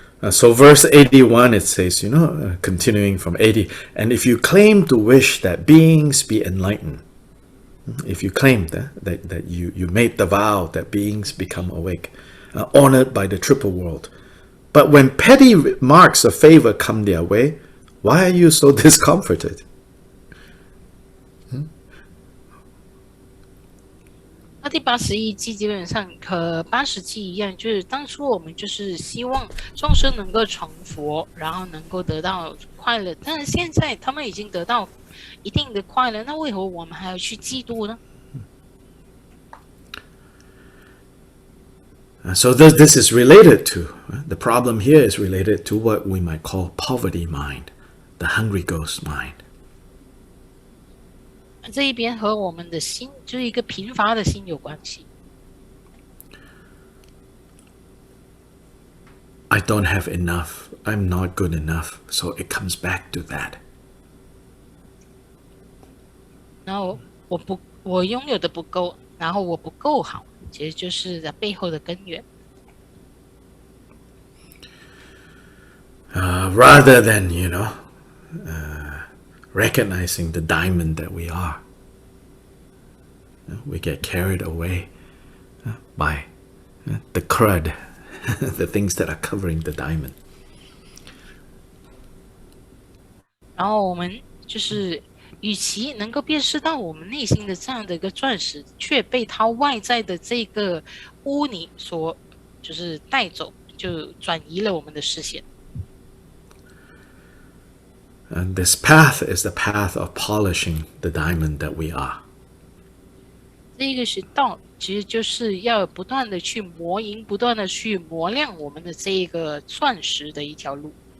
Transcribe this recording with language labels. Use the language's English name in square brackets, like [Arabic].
[English] So verse 81, it says, continuing from 80, and if you claim to wish that beings be enlightened, if you claim that you made the vow that beings become awake, honored by the triple world, but when petty marks of favor come their way, why are you so discomforted? [Chinese] 那第81季基本上和80季一样，就是当初我们就是希望众生能够成佛，然后能够得到快乐，但是现在他们已经得到一定的快乐，那为何我们还要去嫉妒呢？ [English] So this is related to, the problem here is related to what we might call poverty mind, the hungry ghost mind. [Chinese] 这一边和我们的心，就是一个贫乏的心有关系。 [English] I don't have enough. I'm not good enough. So it comes back to that. [Chinese] 然后我拥有的不够，然后我不够好，其实就是在背后的根源。 [English] Rather than, recognizing the diamond that we are, we get carried away by the crud, the things that are covering the diamond. [Chinese] 然后我们就是与其能够辨识到我们内心的这样的一个钻石，却被它外在的这个污泥所就是带走，就转移了我们的视线。 [English] And this path is the path of polishing the diamond that we are. [Chinese] 这个是道，其实就是要不断的去磨银，不断的去磨亮我们的这一个钻石的一条路。